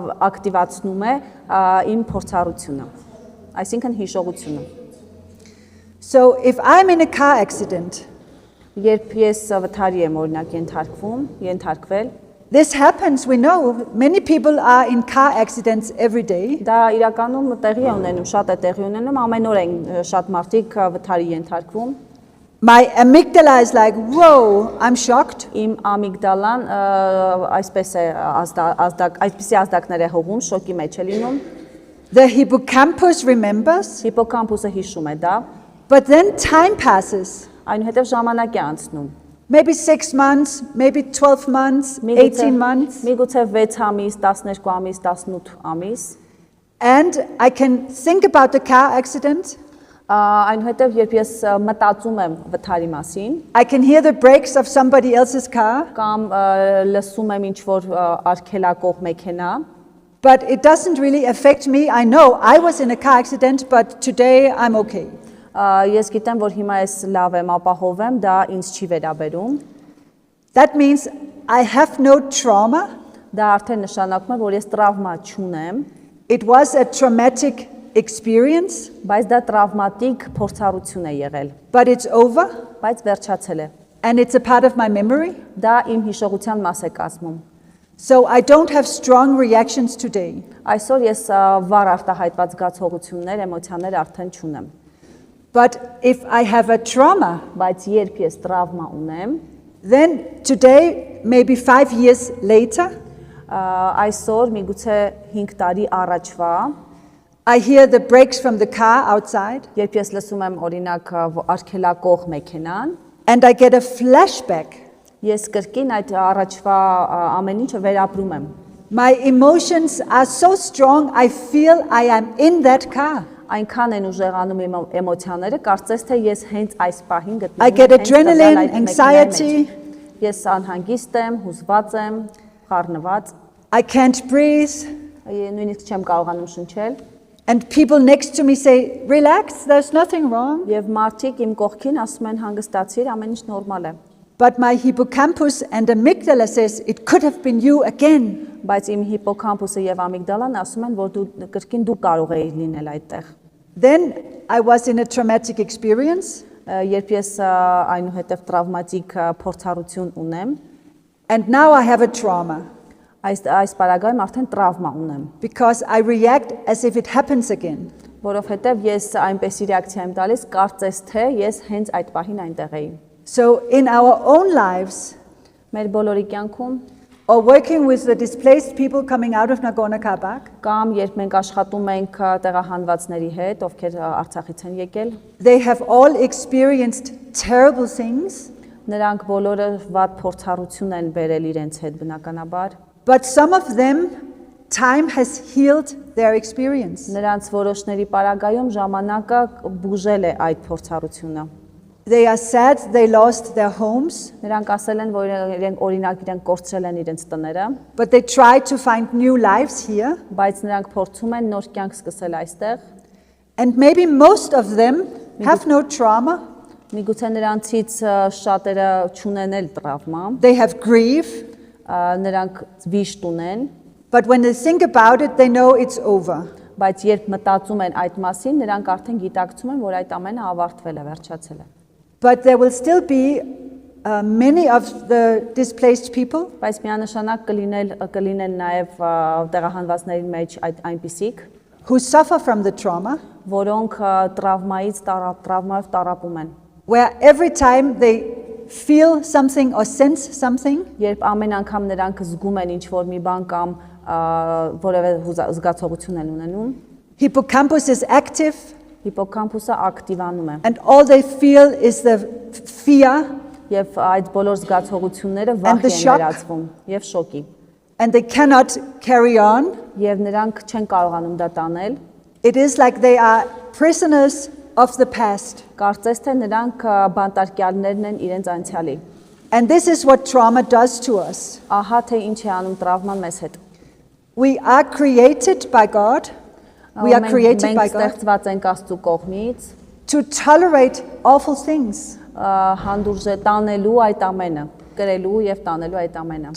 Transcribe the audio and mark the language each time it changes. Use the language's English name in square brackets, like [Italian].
[Armenian] ակտիվացնում է իմ փորձառությունը, այսինքն հիշողությունը։ [English] So if I'm in a car accident, [Armenian] Երբ ես վթարի եմ օրինակ ենթարկվել, [English] this happens, we know, many people are in car accidents every day. [Armenian] դա իրականում տեղի է ունենում, շատ է տեղի ունենում, ամեն օր են շատ մարդիկ վթարի ենթարկվում։ [English] My amygdala is like, whoa, I'm shocked. [Armenian] Իմ ամիգդալան այսպես է այսպիսի ազդակներ է հողում, շոկի մեջ է լինում։ [English] The hippocampus remembers, [Armenian] Հիպոկամպուսը հիշում է դա, [English] but then time passes. [Armenian] այնուհետև ժամանակ է անցնում։ [English] Maybe 6 months, maybe 12 months, 18 months. [Armenian] Միգուցե 6 ամիս, 12 ամիս, 18 ամիս։ [English] And I can think about the car accident. [Armenian] Այնուհետև երբ ես մտածում եմ վթարի մասին, [English] I can hear the brakes of somebody else's car, [Armenian] կամ լսում եմ ինչ որ արգելակող մեքենա, [English] but it doesn't really affect me. I know I was in a car accident, but today I'm okay. [Armenian] Ես գիտեմ, որ հիմա ես լավ եմ, ապահով եմ, դա ինձ չի վերաբերում։ [English] That means I have no trauma. [Armenian] Դա արդեն նշանակում է, որ ես տրավմա չունեմ, [English] It was a traumatic experience, [Armenian] բայց դա տրավմատիկ փորձառություն է եղել, [English] but it's over [Armenian] բայց վերջացել է։ [English] and it's a part of my memory. [Armenian] Դա իմ հիշողության մաս է կազմում։ [English] So I don't have strong reactions today. [Armenian] Այսօր ես վառ արտահայտված զգացողություններ, էմոցիաներ արդեն չունեմ։ [English] But if I have a trauma, [Armenian] Բայց երբ ես տրավմա ունեմ, [English] then today, maybe 5 years later, [Armenian] այսօր միգուցե 5 տարի առաջվա, [English] I hear the brakes from the car outside [Armenian] երբ ես լսում եմ օրինակ արգելակող մեքենան, [English] and I get a flashback. [Armenian] ես կրկին այդ առաջվա ամեն ինչը վերապրում եմ։ [English] My emotions are so strong, I feel I am in that car. [Armenian] Այնքան են ուժեղանում իմ էմոցիաները, կարծես թե ես հենց այս պահին գտնվում [English] I [Armenian] եմ։ [English] get [Armenian] հենց [English] adrenaline, [Armenian] տվյալ այդ [English] anxiety. [Armenian] մեքենայի մեջ։ Ես անհանգիստ եմ, հուզված եմ, խառնված, [English] I can't breathe. [Armenian] նույնիսկ չեմ կարողանում շնչել, [English] And people next to me say, relax, there's nothing wrong. [Armenian] եւ մարդիկ իմ կողքին ասում են հանգստացիր, ամեն ինչ նորմալ է։ [English] But my hippocampus and amygdala says, it could have been you again. [Armenian] Բայց իմ հիպոկամպուսը եւ ամիգդալան ասում են, որ դու կրկին դու կարող ես լինել այդտեղ։ [English] Then I was in a traumatic experience, [Armenian] Երբ ես այնուհետև տրավմատիկ փորձառություն ունեմ, [English] and now I have a trauma [Armenian] այս պարագայում արդեն տրավմա ունեմ, [English] because I react as if it happens again. [Armenian] որովհետեւ ես այնպեսի ռեակցիա եմ տալիս, կարծես թե ես հենց այդ պահին այնտեղ էի։ [English] So in our own lives, [Armenian] Մեր բոլորի կյանքում [English] or working with the displaced people coming out of Nagorno-Karabakh, [Armenian] կամ երբ մենք աշխատում ենք տեղահանվածների հետ, ովքեր Արցախից են եկել, [English] they have all experienced terrible things. [Armenian] Նրանք բոլորը վատ փորձառություն են բերել իրենց հետ բնականաբար, [English] but some of them, time has healed their experience. [Armenian] նրանց որոշների պարագայում ժամանակը բուժել է այդ փորձառությունը։ [English] They are sad they lost their homes, [Armenian] Նրանք ասել են, որ իրենք օրինակ իրենք կորցրել են իրենց տները, [English] but they try to find new lives here. [Armenian] բայց նրանք փորձում են նոր կյանք սկսել այստեղ։ [English] And maybe most of them have no trauma. [Armenian] Միգուցե նրանցից շատերը չունեն էլ տրավմա, [English] They have grief, [Armenian] նրանք վիշտ ունեն, [English] but when they think about it, they know it's over. [Armenian] բայց երբ մտածում են այդ մասին, նրանք արդեն գիտակցում են, որ այդ ամենը ավարտվել է, վերջացել է։ [English] But there will still be many of the displaced people [Armenian] Բայց միանշանակ կլինեն նաև տեղահանվածների մեջ այդ այնպիսիք, [English] who suffer from the trauma, [Armenian] որոնք տրավմայով տարապում են, [English] where every time they feel something or sense something, [Armenian] երբ ամեն անգամ նրանք զգում են ինչ-որ մի բան կամ որևէ զգացողություն են ունենում, [English] hippocampus is active, [Armenian] հիպոկամպուսը ակտիվանում է, [English] and all they feel is the fear, [Armenian] եւ այդ բոլոր զգացողությունները [English] And [Armenian] վախ [English] the [Armenian] են [English] shock. [Armenian] ներածվում եւ շոկի, [English] and they cannot carry on. [Armenian] եւ նրանք չեն կարողանում դա տանել, [English] It is like they are prisoners of the past. [Armenian] կարծես թե նրանք բանտարկյալներն են իրենց անցյալի։ [English] And this is what trauma does to us. [Armenian] Ահա թե ինչ է անում տրավման մեզ հետ։ [English] We are created by God. We are created by [Armenian] Մենք [English] God [Armenian] ստեղծված ենք Աստծո կողմից, [English] to tolerate awful things. [Armenian] հանդուրժ տանելու այդ ամենը, կրելու եւ տանելու այդ ամենը։